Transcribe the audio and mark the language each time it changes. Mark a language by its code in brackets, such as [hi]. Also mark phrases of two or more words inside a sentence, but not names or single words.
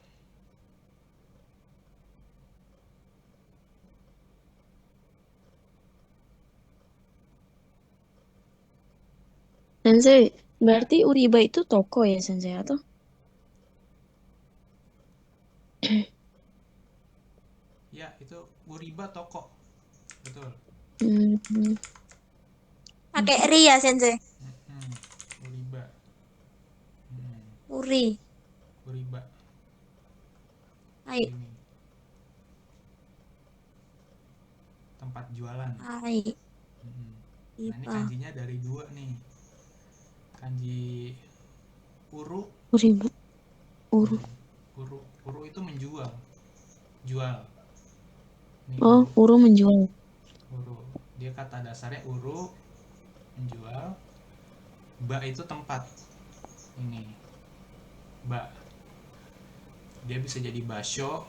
[id] Sensei, berarti Uriba itu toko ya, Sensei, atau? Ya, itu Uriba toko. Betul. Pakai ri ya, Sensei. Uriba. Uri. Uriba. Hai. Ini tempat jualan. Hai. Nah, ini Iba. kanjinya dari 2 nih. Kanji uru. Uriba. Uru. Uru itu menjual. Jual. Ini Oh, uru menjual. uru. Dia kata dasarnya uru, menjual. Ba itu tempat. Ini. Ba. Dia bisa jadi basho.